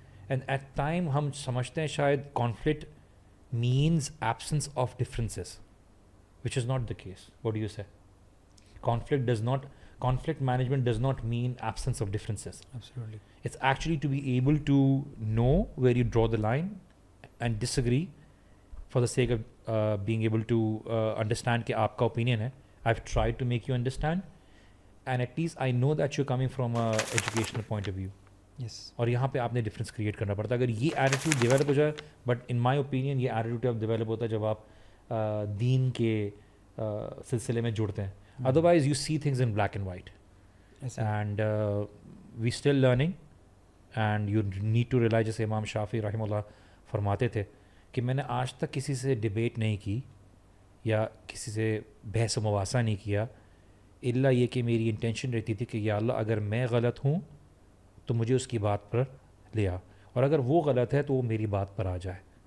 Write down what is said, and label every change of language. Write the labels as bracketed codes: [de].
[en] And at time ہم سمجھتے ہیں شاید conflict means absence of differences, which is not the case. What do you say? conflict management does not mean absence of differences. Absolutely. It's actually to be able to know where you draw the line and disagree for the sake of being able to understand کہ آپ کا opinion ہے. I've tried to make you understand and at least I know that you're coming from a educational point of view. Yes. [ur] اور یہاں پہ آپ نے difference create کرنا پڑتا ہے. اگر یہ ایٹیٹیوڈ ڈیولپ ہو جائے, بٹ ان مائی اوپینین یہ ایٹیٹیوڈ اب ڈیولپ ہوتا ہے جب آپ دین کے سلسلے میں جڑتے ہیں. [en] Otherwise you see things in black and white. Yes, [ur] And we still learning and you need to realize, جیسے امام شافعی رحمہ اللہ فرماتے تھے کہ میں نے آج تک کسی سے ڈیبیٹ نہیں کی یا کسی سے بحث و مباحثہ نہیں کیا الا یہ کہ میری انٹینشن رہتی تھی کہ یا اللہ اگر میں غلط ہوں تو مجھے اس کی بات پر لیا, اور اگر وہ غلط ہے تو وہ میری بات پر آ جائے.